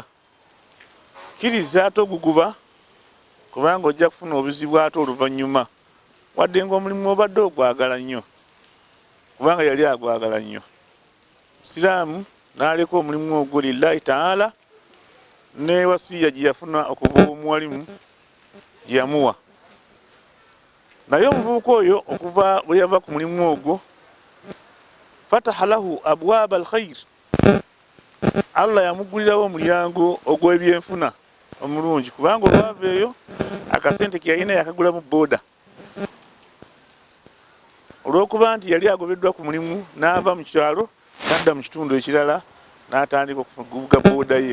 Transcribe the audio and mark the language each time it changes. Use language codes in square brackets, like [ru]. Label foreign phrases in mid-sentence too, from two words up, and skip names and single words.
[lg] Kkiriza ate oguguba kubanga ojja kufuna obuzibu ate oluvannyuma, wadde ng'omulimu obadde ogwagala nnyo, kubanga yali agwagala nnyo. Siraamu n'aleka omulimu ogwo [ar] لله تعالى, [lg] ne wasiya gye yafuna okuva omuwalimu gye yamuwa. Naye omuvubuka oyo okuva bwe yava ku mulimu ogwo, [ar] فتح له أبواب الخير, [lg] Allah yamugulirawo omulyango ogw'ebyenfuna omulungi, kubanga olwava eyo akasente ke yalina yakagulamu booda. Olw'okuba nti yali agobeddwa ku mulimu, n'ava mu kyalo n'adda mu kitundu ekirala n'atandika okuvuga booda ye.